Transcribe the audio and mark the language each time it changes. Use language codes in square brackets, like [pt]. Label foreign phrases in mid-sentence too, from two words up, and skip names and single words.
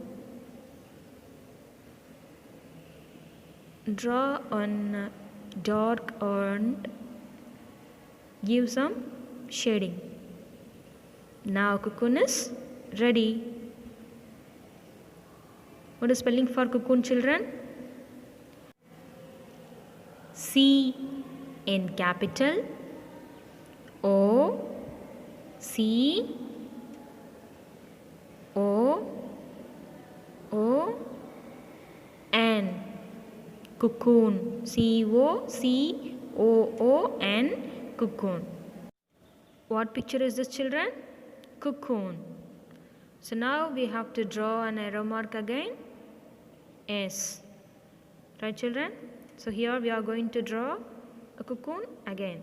[en] Draw on dark and give some shading. Now cocoon is ready. What is spelling for cocoon, children? C in capital O C O O N, cocoon. C O C O O N, cocoon. What picture is this, children? Cocoon. So now we have to draw an arrow mark again. S. Right, children? So here we are going to draw a cocoon again.